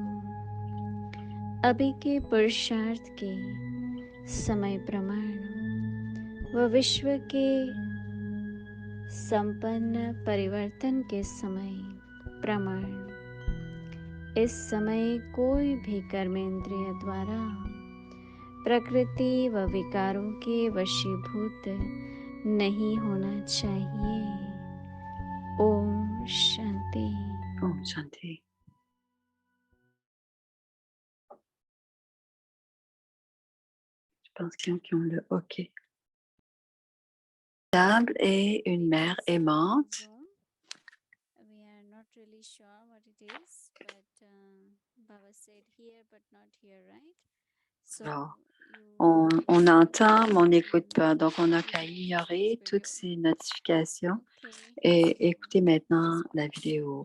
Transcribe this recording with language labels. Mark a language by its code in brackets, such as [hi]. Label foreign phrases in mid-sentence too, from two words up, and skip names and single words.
[hi] अभी के पुरुषार्थ के समय प्रमाण व विश्व के संपन्न परिवर्तन के समय प्रमाण इस समय कोई भी कर्मेंद्रिय द्वारा प्रकृति व विकारों के वशीभूत नहीं होना चाहिए। ओम शांति। ओम शांति. [fr] Je pense qu'il y en a qui ont le OK. Table et une mère aimante. [en] We are not really sure what it is, but Baba said here but not here, right? So [fr] Alors, [en] you [fr] on entend, mais on n'écoute pas. Donc, on n'a qu'à ignorer toutes ces notifications [en] okay. [fr] et écouter maintenant la vidéo.